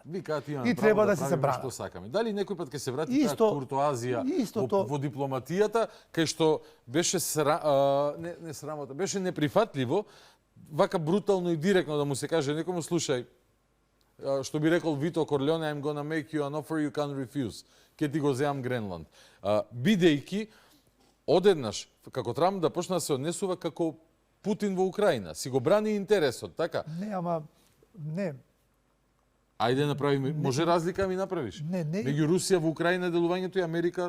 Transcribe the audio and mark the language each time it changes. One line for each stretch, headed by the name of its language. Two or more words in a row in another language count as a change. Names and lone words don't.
Macedonian: Ви кажат имаме И право треба да да се правиме бранат. што сакаме. Дали некој пат ќе се врати таа Исто- куртоазија истото- во дипломатијата, кај што беше не срамота, беше неприфатливо, вака брутално и директно да му се каже некому, слушај, што би рекол Вито Корлеоне,
English: I'm gonna make you an offer you can't refuse.
Macedonian: Ке ти го земам Гренланд. Бидејќи одеднаш, како Трамп да почна да се однесува како Путин во Украина, си го брани интересот, така? Не, ама не. Ајде направиме, може разлика ми направиш. Не. Меѓу Русија во Украина делувањето и Америка